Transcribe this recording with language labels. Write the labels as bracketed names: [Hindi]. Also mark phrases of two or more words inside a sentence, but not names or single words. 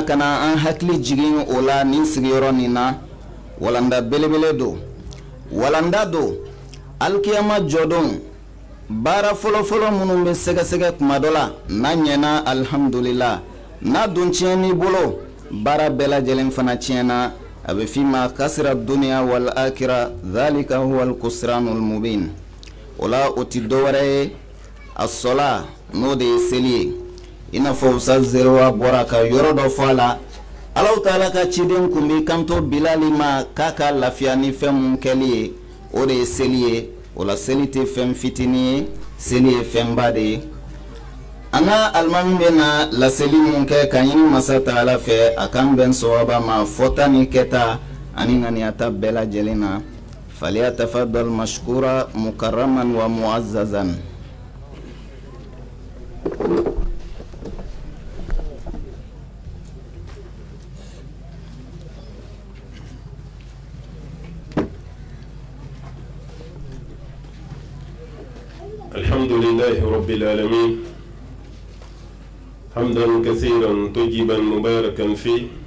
[Bambara] ka na an hakili jigin o la nin sigiyɔrɔ nin na walanda belebele don walanda don alikiyama jɔdon baara fɔlɔfɔlɔ minnu bɛ sɛgɛsɛgɛ kuma dɔ la n'a ɲɛna alhamdulillah n'a dun tiɲɛn'i bolo baara bɛɛ lajɛlen fana tiɲɛna a bɛ f'i ma [Arabic] خسر الدنيا والآخرة ذلك هو الخسران المبين [Bambara] o la o ti dɔwɛrɛ ye a sɔla n'o de ye seli ye i n'a fɔ Ustaz Zerewa bɔra ka yɔrɔ dɔ fɔ a la Alahu Taala ka ciden kun bi kanto Bilali ma k'a ka lafiya ni fɛn mun kɛli ye o de ye seli ye o la seli tɛ fɛn fitinin ye seli ye fɛnba de ye an ka alimami bɛ na laseli mun kɛ ka ɲini masa Taala fɛ a kan bɛn sawaba ma fɔta ni kɛta ani ŋaniyata bɛɛ lajɛlen na [Arabic] فليتفضل مشكورا مكرما ومعززا. الحمد لله رب العالمين حمدا كثيرا طيبا مباركا فيه